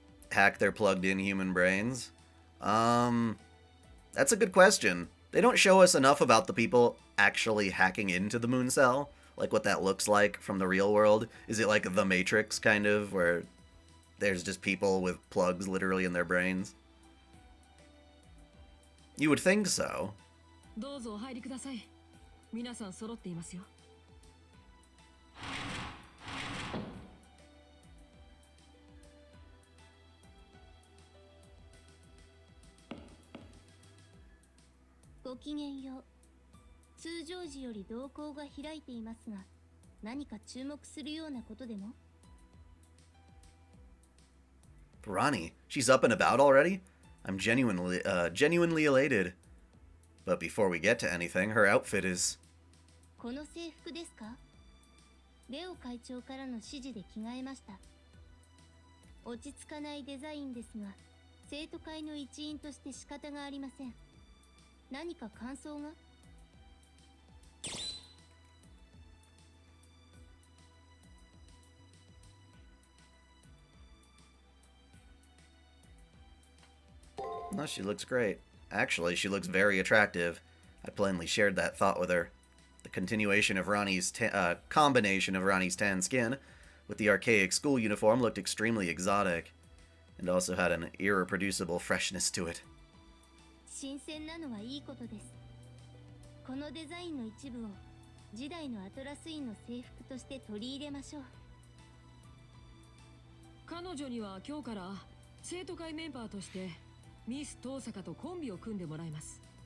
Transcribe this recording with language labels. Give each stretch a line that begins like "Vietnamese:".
English: Hack their plugged-in human brains? That's a good question. They don't show us enough about the people actually hacking into the moon cell, like what that looks like from the real world. Is it like the Matrix, kind of, where there's just people with plugs literally in their brains? You would think so.
Japanese: どうぞお入りください。皆さん揃っていますよ。ごきげんよう。通常時より動向が開いていますが、何か注目するようなことでも？
English: Ronnie, she's up and about already? I'm genuinely elated. But before we get to anything, her outfit is...
Japanese: この制服ですか？レオ会長からの指示で着替えました。落ち着かないデザインですが、生徒会の一員として仕方がありません。何か感想が？
English: No, she looks great. Actually, she looks very attractive. I plainly shared that thought with her. The continuation of combination of Ronnie's tan skin with the archaic school uniform looked extremely exotic, and also had an irreproducible freshness to it.
Japanese: 新鮮なのはいいことです。このデザインの一部を時代のアトラス院の制服として取り入れましょう。彼女には今日から生徒会メンバーとしてミス東坂とコンビを組んでもらいます。